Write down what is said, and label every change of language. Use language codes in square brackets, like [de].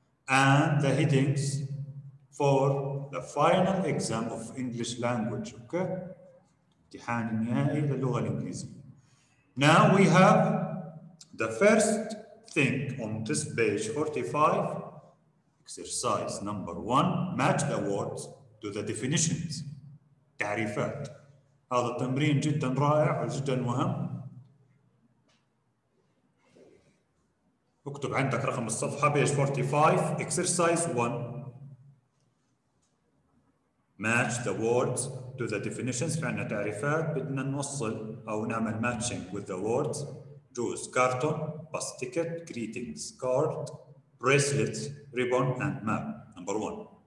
[en] And the headings for the final exam of English language. Okay? [ar] امتحان النهائي للغة الإنجليزية. [en] Now we have the first thing on this page 45. Exercise number 1. Match the words to the definitions. [ar] تعريفات. هذا التمرين جدا رائع وجدا مهم. اكتب عندك رقم الصفحة [en] page 45. Exercise 1. Match the words to the definitions. [ar] في عندنا تعريفات بدنا نوصل أو نعمل [en] matching with the words. Juice, carton, bus ticket, greetings, card, bracelets, ribbon, and map. Number 1.